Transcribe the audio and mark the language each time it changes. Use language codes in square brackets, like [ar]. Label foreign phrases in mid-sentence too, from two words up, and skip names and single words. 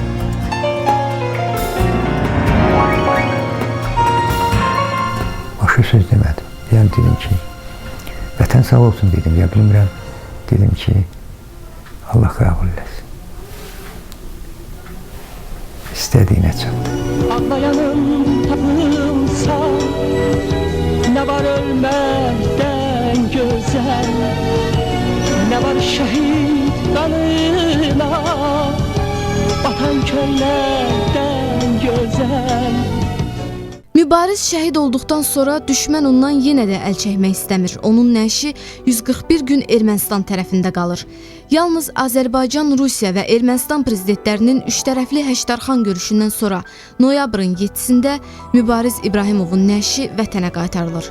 [az] Başka söz demədim. Yəni dedim ki, vətən sağ olsun dedim, ya bilmirəm. Dedim ki, Allah qəbul eləsin. İstədiyinə çatdı. Anlayanım tapılsa, [tr] ne var ölmekten güzel, ne var şehit kanına, vatan köylerden güzel. [az] Mübariz şəhid olduqdan sonra düşmən ondan yenə də əl çəkmək istəmir. Onun nəşi 141 gün Ermənistan tərəfində qalır. Yalnız Azərbaycan, Rusiya və Ermənistan prezidentlərinin üçtərəfli Həştərxan görüşündən sonra noyabrın 7-sində Mübariz İbrahimovun nəşi vətənə qaytarılır.